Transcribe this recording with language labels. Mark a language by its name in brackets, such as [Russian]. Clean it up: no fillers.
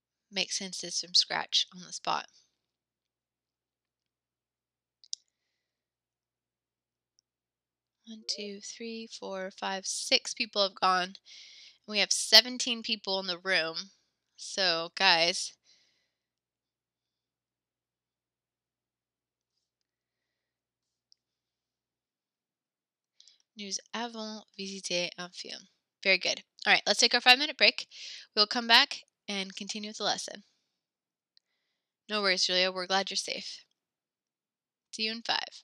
[English] Make sentences from scratch on the spot. 1, 2, 3, 4, 5, 6 people have gone. We have 17 people in the room. So, guys, [French] nous avons visité un film. [English] Very good. All right, let's take our 5-minute break. We'll come back and continue with the lesson. No worries, Julia. We're glad you're safe. See you in 5.